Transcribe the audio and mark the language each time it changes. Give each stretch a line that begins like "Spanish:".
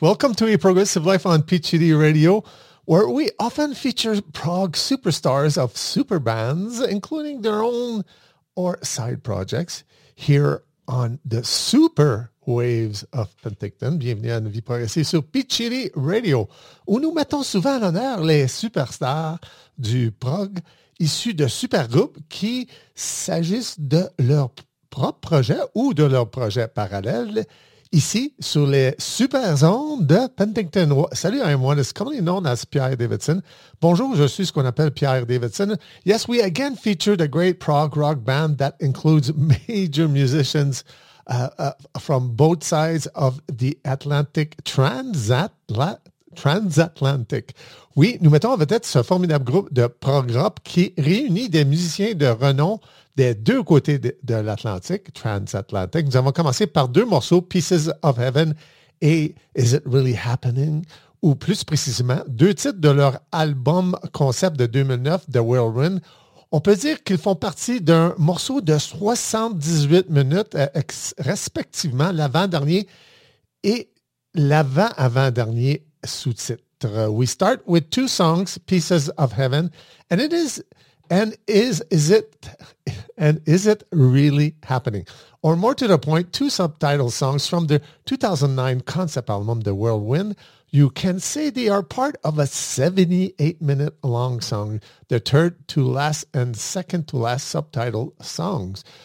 English: Welcome to A Progressive Life on PGD Radio, where we often feature prog superstars of super bands, including their own or side projects, here on the super waves of Penticton.
French: Bienvenue à une vie progressive sur PGD Radio, où nous mettons souvent en honneur les superstars du prog issus de super groupes qui s'agissent de leur propre projet ou de leur projet parallèle. Ici, sur les super zones de Penticton.
English: Salut, I'm one is commonly known as Pierre Davidson.
French: Bonjour, je suis ce qu'on appelle Pierre Davidson.
English: Yes, we again featured a great prog rock band that includes major musicians from both sides of the Atlantic, transatlantic.
French: Oui, nous mettons en vedette ce formidable groupe de prog rock qui réunit des musiciens de renom des deux côtés de l'Atlantique, transatlantique. Nous avons commencé par deux morceaux, Pieces of Heaven et Is It Really Happening, ou plus précisément, deux titres de leur album concept de 2009, The Whirlwind. On peut dire qu'ils font partie d'un morceau de 78 minutes, respectivement l'avant-dernier et l'avant-avant-dernier sous-titre.
English: We start with two songs, Pieces of Heaven, and it is... And is it really happening? Or more to the point, two subtitle songs from their 2009 concept album, The Whirlwind. You can say they are part of a 78-minute long song, the third to last and second to last subtitle songs.